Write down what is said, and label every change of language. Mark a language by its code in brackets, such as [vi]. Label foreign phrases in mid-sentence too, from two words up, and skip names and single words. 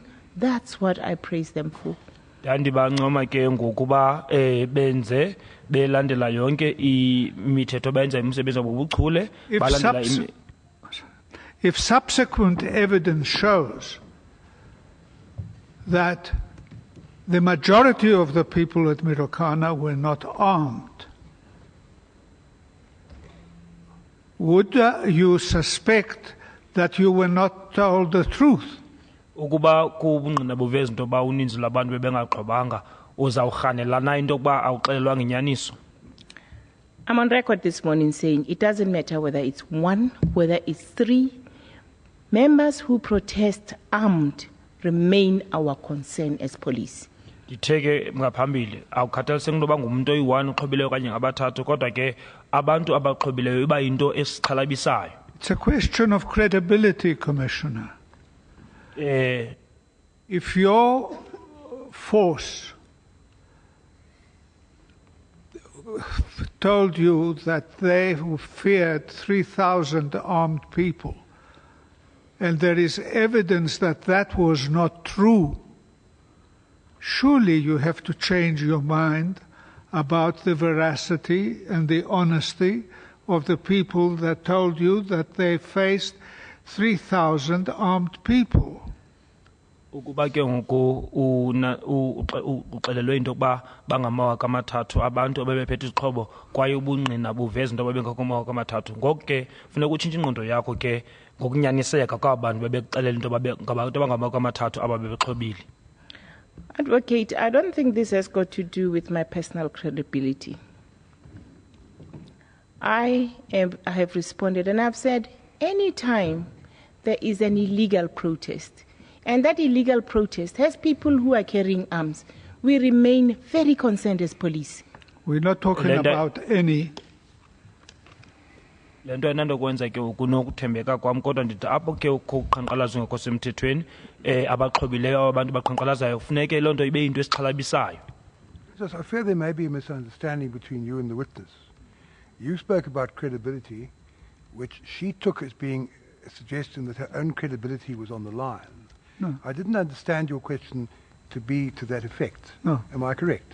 [en] That's what I praise them for. [xh] Ndandibancoma ke ngokuba benze belandela yonke imithetho benza imisebenzi wabo ngobuchule balandela [en] If subsequent evidence shows that the majority of the people at Marikana were not armed. Would you suspect that you were not told the truth? [xh] Ukuba kubungqina buveza into ba uninzi labantu bebengaxhobanga uzawurhanelana into kuba awuxelelwa ngenyaniso. [en] I'm on record this morning saying it doesn't matter whether it's one, whether it's three. Members who protest armed remain our concern as police. [xh] Nditheke ngaphambili awukhathaliseki into yoba ngumuntu oyi-1 uxhobileyo okanye ngabathathu kodwa ke abantu abaxhobileyo iba yinto esixhalabisayo. [en] It's a question of credibility, Commissioner. If your force told you that they feared 3,000 armed people, and there is evidence that that was not true, surely you have to change your mind about the veracity and the honesty of the people that told you that they faced 3,000 armed people. [xh] Ukuba ke ngoku uxelelwe into yokuba bangamawaka amathathu abantu abebephethe izixhobo kwaye ubungqina buveza into babengakho amawaka amathathu, ngoko ke funeka utshintshe ingqondo yakho ke ngokunyaniseka kwaba bantu bebekuxelela into ngabantu abangamawaka amathathu ababebexhobile. [en] Advocate, I don't think this has got to do with my personal credibility. I have responded and I've said any time there is an illegal protest, and that illegal protest has people who are carrying arms, we remain very concerned as police. We're not talking about any. [xh] Lento enandokwenza ke ukunokuthembeka kwam kodwa ndithi apho ke ukuqhankqalazo ngekho semthethweni abaxhobileyo abantu baqhankqalazayo funeke loo nto ibe yinto esixhalabisayo. [en] I fear there may be a misunderstanding between you and the witness. You spoke about credibility, which she took as being a suggestion that her own credibility was on the line. No. I didn't understand your question to be to that effect. No. Am I correct?